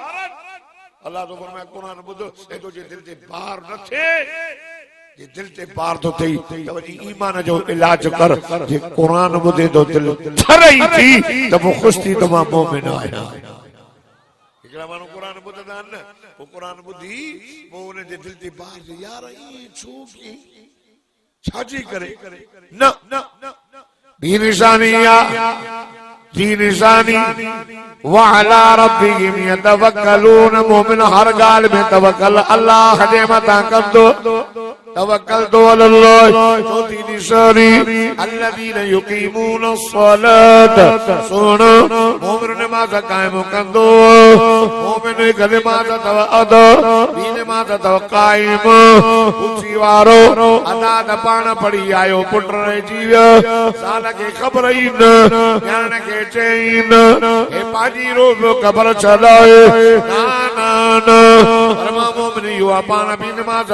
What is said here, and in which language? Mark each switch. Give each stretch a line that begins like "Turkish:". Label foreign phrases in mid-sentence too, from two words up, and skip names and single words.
Sindhi: अल्लाह तो फरमाए कुरान ॿुध ऐं तुंहिंजे दिल ते बार न थिए। ये दिल ते बार तो थई त वञी ईमान जो इलाज कर। जे कुरान ॿुधे तो दिल ठरई थी त पोइ ख़ुशि थी त मां मोमिन आहियां। हिकिड़ा माण्हू कुरान ॿुधंदा आहिनि न पोइ कुरान ॿुधी पोइ उन जे दिल ते बार यार ई छो की छाजी करे न ॿी निशानी आहे जी निशानी
Arabic: وعلى ربهم يتوكلون
Sindhi: मोमिन हर ॻाल्हि में तवक्कल अल्लाह जे मथां कंदो तवक्कलतु अलल्लाह चौथी निशानी
Arabic: الذين يقيمون الصلاة
Sindhi: सुन मोमिन नमाज़ क़ाइम कंदो मोमिन हिक नमाज़ अथव अदा ॿी नमाज़ अथव क़ाइम उथी वारो अदा त पाण पढ़ी आयो पुट रहिजी वियो ज़ाल खे ख़बर ई न ॼाण खे चई न हे पंहिंजी रोज़ ख़बर छॾाए न फरमा मोमिन इहो आहे पाण बि नमाज़